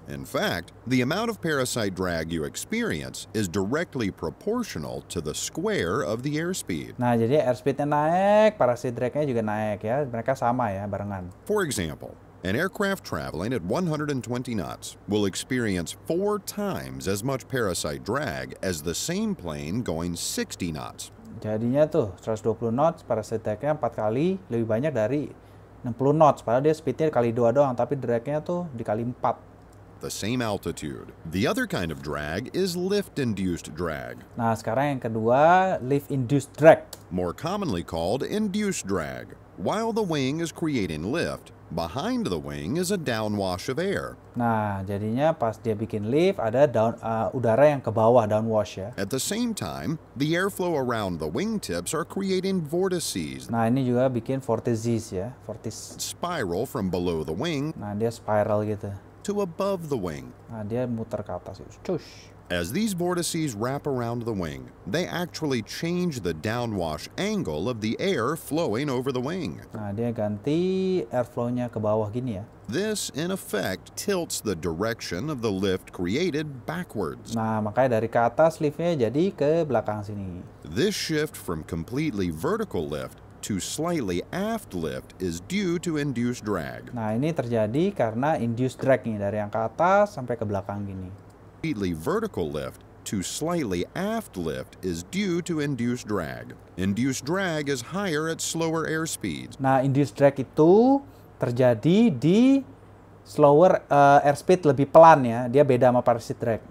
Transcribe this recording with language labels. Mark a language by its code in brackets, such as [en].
[en] In fact, the amount of parasite drag you experience is directly proportional to the square of the airspeed. [id] Nah jadi airspeednya naik, parasite dragnya juga naik ya, mereka sama ya barengan. [en] For example, an aircraft traveling at 120 knots will experience 4 times as much parasite drag as the same plane going 60 knots. [id] Jadinya tuh 120 knots, parasite dragnya 4 kali lebih banyak dari 60 knots. Padahal dia speednya kali 2 doang, tapi dragnya tuh dikali 4. [en] The same altitude. The other kind of drag is lift-induced drag, [id] Nah sekarang yang kedua, lift-induced drag. [en] more commonly called induced drag. While the wing is creating lift, behind the wing is a downwash of air. [id] Nah jadinya pas dia bikin lift, ada udara yang ke bawah, downwash ya. [en] At the same time, the airflow around the wingtips are creating vortices [id] Nah ini juga bikin vortices ya, [en] spiral from below the wing [id] Nah dia spiral gitu. [en] to above the wing. [id] Nah dia muter ke atas gitu. Cush. [en] As these vortices wrap around the wing, they actually change the downwash angle of the air flowing over the wing. [id] Nah dia ganti airflow-nya ke bawah gini ya. [en] This, in effect, tilts the direction of the lift created backwards. [id] Nah makanya dari ke atas liftnya jadi ke belakang sini. [en] This shift from completely vertical lift to slightly aft lift is due to induced drag. [id] Nah, ini terjadi karena induced drag nih dari yang ke atas sampai ke belakang gini. [en] Completely vertical lift to slightly aft lift is due to induced drag. Induced drag is higher at slower airspeeds. [id] Nah, induced drag itu terjadi di slower airspeed, lebih pelan ya. Dia beda sama parachute drag.